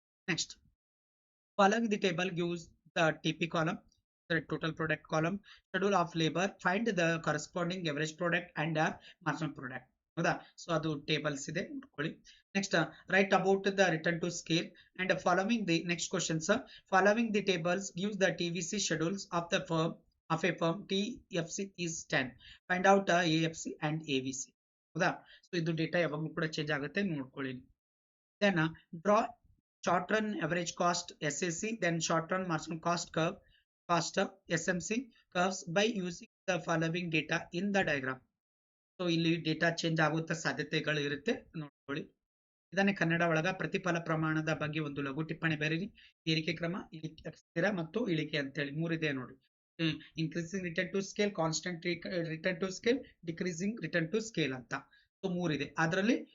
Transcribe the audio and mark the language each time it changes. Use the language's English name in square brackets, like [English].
[English] Next, following the table gives the TP column, the total product column, schedule of labor, find the corresponding average product and marginal product. [Kannada] ಹೌದಾ, so ಅದು tables ಇದೆ, ನೋಡ್ಕೊಳ್ಳಿ. [English] Next, right about the return to scale and following the next questions. Following the tables gives the TVC schedules of the firm of a firm TFC is 10. Find out AFC and AVC. [Kannada] ಹೌದಾ, so ಇದು data ಯಾವಾಗಲೂ ಕೂಡ change ಆಗುತ್ತೆ, ನೋಡ್ಕೊಳ್ಳಿ. [English] Then draw short run average cost SAC, then short run marginal cost curve, cost SMC curves by using the following data in the diagram. [Kannada] So ಇಲ್ಲಿ data change ಆಗುವಂತ ಸಾಧ್ಯತೆಗಳು ಇರುತ್ತೆ, ನೋಡ್ಕೊಳ್ಳಿ. ಇದನ್ನೇ ಕನ್ನಡ ಒಳಗ ಪ್ರತಿಫಲ ಪ್ರಮಾಣದ ಬಗ್ಗೆ ಒಂದು ಲಘು ಟಿಪ್ಪಣಿ ಬರೀರಿ. ಏರಿಕೆ ಕ್ರಮ, ಸ್ಥಿರ ಮತ್ತು ಇಳಿಕೆ ಅಂತೇಳಿ 3 ಇದೆ ನೋಡಿ. [English] increasing return to scale, constant return to scale, decreasing return to scale [Kannada] ಅಂತ. ಸೊ 3 ಇದೆ ಅದರಲ್ಲಿ.